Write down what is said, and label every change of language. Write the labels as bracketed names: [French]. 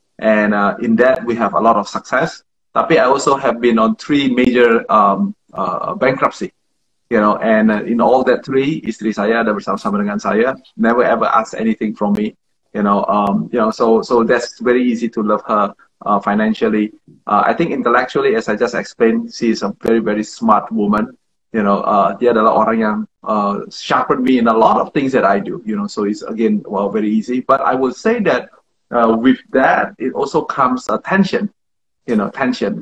[English] and in that we have a lot of success. Tapi I also have been on 3 major bankruptcy, and in all that 3, [Indonesian] istri saya ada bersama-sama dengan saya, [English] never ever ask anything from me, so that's very easy to love her financially. I think intellectually, as I just explained, she is a very very smart woman. [Indonesian] Dia adalah orang yang [English] sharpen me in a lot of things that I do. So it's again very easy. But I will say that with that, it also comes tension. Tension.